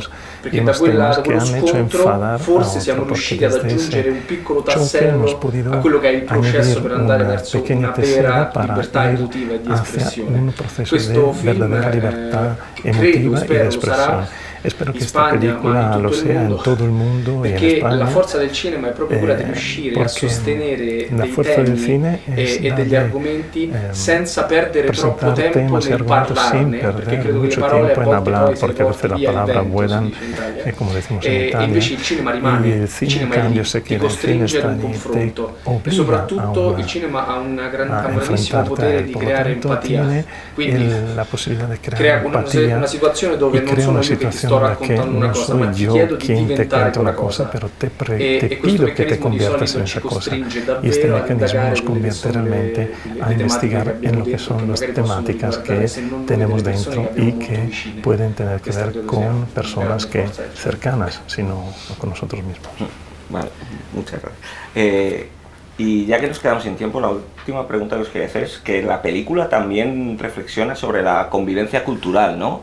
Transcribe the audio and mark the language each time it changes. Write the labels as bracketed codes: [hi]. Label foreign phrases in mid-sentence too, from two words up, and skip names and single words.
[it] Perché da quello scontro forse siamo riusciti ad aggiungere un piccolo tassello a quello che è il processo per andare verso una vera libertà emotiva e di espressione. Questo film credo, spero, lo sarà [es] Espero que [it] in [es] esta [it] Spagna, [es] película lo sea en todo el mundo y en [it] perché [es] España. [it] la forza del cinema è proprio quella di riuscire a sostenere dei temi e degli argomenti senza perdere troppo tempo nel parlarne, perché credo che le parole a volte poi si portano via il vento, e invece il cinema rimane, il cinema è lì, ti costringe ad un confronto e soprattutto il cinema ha un grandissimo potere di creare empatia, quindi crea una situazione dove non sono io che ti sto raccontando una cosa, ma ti chiedo di diventare quella cosa, e questo meccanismo di solito ci costringe davvero a indagare quelle che sono le [es] investigar en lo que son las temáticas que tenemos dentro y que pueden tener que ver con personas que cercanas, sino con nosotros mismos. Vale, muchas gracias. Y ya que nos quedamos sin tiempo, la última pregunta que os quería hacer es que la película también reflexiona sobre la convivencia cultural, ¿no?